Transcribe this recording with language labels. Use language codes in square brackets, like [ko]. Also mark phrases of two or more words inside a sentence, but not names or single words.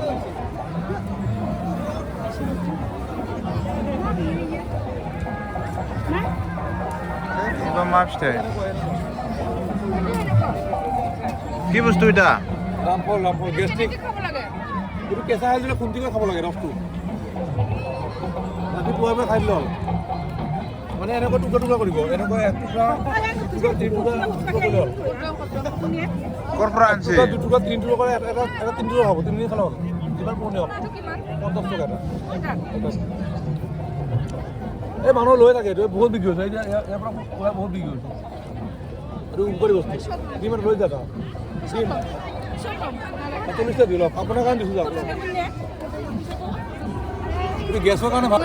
[brx] एबा मा फिथाइ [as] কি বস্তু এটা रामफल गेस्ट्रिक এইটো কেঁচা হালধিৰে খুন্দি কৰি খাব লাগে ৰসটো ৰাতিপুৱাই খাই দিলে হ'ল মানে এনেকৈ টুকুৰা কৰিব এনেকৈ টুকুৰা কৰিলে হ'ল কৰ পৰা আনছি দুটুকুৰা তিনি টুকুৰা কৰে এটা তিনি টুকুৰা হ'ব তিনিদিন খালে হ'ল যিমান পুৰণি হওক 50 টকা এটা এই মানুহ লৈ থাকে এইটো বহুত বিক্ৰী হৈছে এতিয়া ইয়াৰ পৰা বহুত বিক্ৰী হৈছে এইটো উপকাৰী বস্তু কিমান লৈ যাবা দিম 40 দিল আপোনাৰ কাৰণে দিছোঁ যাওক এইটো গেছৰ কাৰণে ভাল